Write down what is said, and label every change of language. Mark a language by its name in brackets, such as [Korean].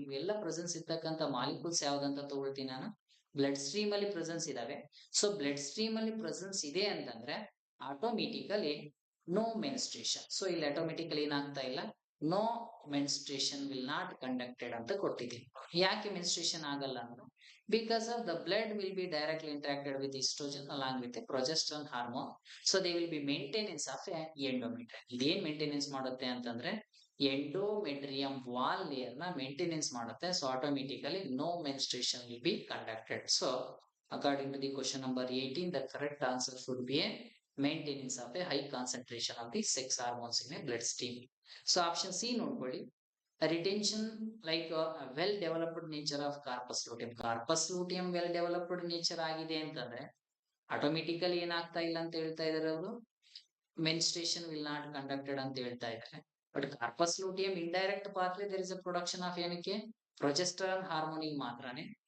[Kannada] ಇವೆಲ್ಲ ಪ್ರೆಸೆನ್ಸ್ ಇರ್ತಕ್ಕಂಥ ಮಾಲಿಕ್ಯೂಲ್ಸ್ ಯಾವ್ದಂತ ತಗೊಳ್ತೀನಿ ನಾನು, ಬ್ಲಡ್ ಸ್ಟ್ರೀಮ್ ಅಲ್ಲಿ ಪ್ರೆಸೆನ್ಸ್ ಇದಾವೆ. ಸೊ ಬ್ಲಡ್ ಸ್ಟ್ರೀಮ್ ಅಲ್ಲಿ ಪ್ರೆಸೆನ್ಸ್ ಇದೆ ಅಂತಂದ್ರೆ ಆಟೋಮೆಟಿಕಲಿ ನೋ ಮೆನ್ಸ್ಟ್ರೇಷನ್. ಸೊ ಇಲ್ಲಿ ಆಟೋಮೆಟಿಕಲಿ ಏನಾಗ್ತಾ ಇಲ್ಲ, [English] no menstruation will not conducted [Kannada] ಅಂತ ಕೊಟ್ಟಿದ್ದೀನಿ. ಯಾಕೆ ಮೆನ್ಸ್ಟ್ರೇಷನ್ ಆಗಲ್ಲ ಅಂದ್ರೆ [English] because of the blood will be directly interacted with estrogen along with the progesterone hormone. So they will be maintenance of a endometrium. [Kannada] ಇದೇನ್ maintenance ಮಾಡುತ್ತೆ ಅಂತಂದ್ರೆ ಎಂಡೋಮೆಟ್ರಿಯಂ ವಾಲ್ ಲೇಯರ್ ನ maintenance ಮಾಡುತ್ತೆ. [English] So automatically no menstruation will be conducted. So according to the question number 18, the correct answer should be a maintenance of a high concentration of the sex hormones in a blood stream. So option C [Kannada] ನೋಡ್ಕೊಳ್ಳಿ, [English] Retention like well developed nature of corpus luteum. [Kannada] Corpus ಲೂಟಿಯಂ well developed nature ಆಗಿದೆ ಅಂತಂದ್ರೆ automatically ಏನಾಗ್ತಾ ಇಲ್ಲ ಅಂತ ಹೇಳ್ತಾ ಇದಾರೆ ಅವರು, [English] menstruation will not conducted [Kannada] ಅಂತ ಹೇಳ್ತಾ ಇದ್ದಾರೆ. [English] but corpus luteum indirect ಪಾತ್ರೆ there is a production of [Kannada] ಏನಕ್ಕೆ, [English] progesterone [Kannada] ಹಾರ್ಮೋನಿಗೆ ಮಾತ್ರನೇ.